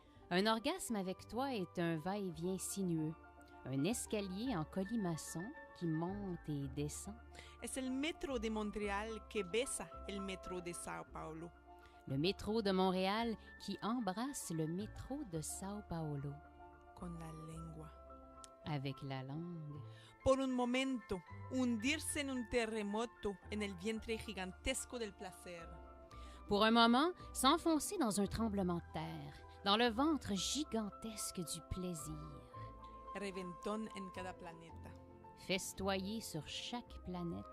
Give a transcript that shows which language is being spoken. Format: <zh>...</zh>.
<fr>Un orgasme avec toi est un va-et-vient sinueux, un escalier en colimaçon qui monte et descend.</fr> <es>Es el metro de Montréal que besa el metro de Sao Paulo.</es> <fr>Le métro de Montréal qui embrasse le métro de Sao Paulo.</fr> <es>Con la lengua.</es> <fr>Avec la langue.</fr> <es>Por un momento, hundirse en un terremoto en el vientre gigantesco del placer.</es> <fr>Pour un moment, s'enfoncer dans un tremblement de terre, dans le ventre gigantesque du plaisir.</fr> <es>Reventón en cada planeta.</es> <fr>Festoyer sur chaque planète.</fr>